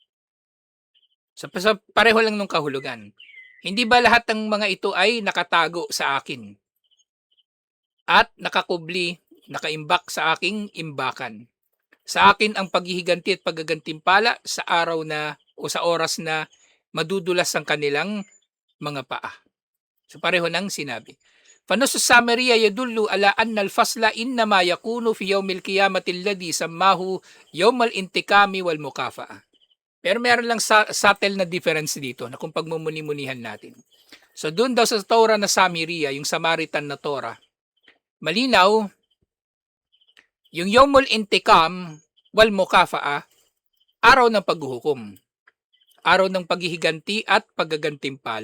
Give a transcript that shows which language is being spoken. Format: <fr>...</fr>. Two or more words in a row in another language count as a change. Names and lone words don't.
<tl>Sa pareho lang nung kahulugan. Hindi ba lahat ng mga ito ay nakatago sa akin? At nakakubli, nakaimbak sa aking imbakan. Sa akin ang paghihiganti at paggagantimpala sa araw na o sa oras na madudulas ang kanilang mga paa. So pareho nang sinabi.</tl> <ar>فنص السامرية يدل على أن الفصل إنما يكون في يوم القيامة الذي سماه يوم الانتقام والمكافأة.</ar> <tl>Pero meron lang subtle na difference dito na kung pagmumuni-munihan natin. So doon daw sa Torah na Samaria, yung Samaritan na Torah, malinaw yung</tl> <ar>يوم الانتقام والمكافأة,</ar> <tl>araw ng paghuhukom, araw ng paghihiganti at paggagantimpala.</tl>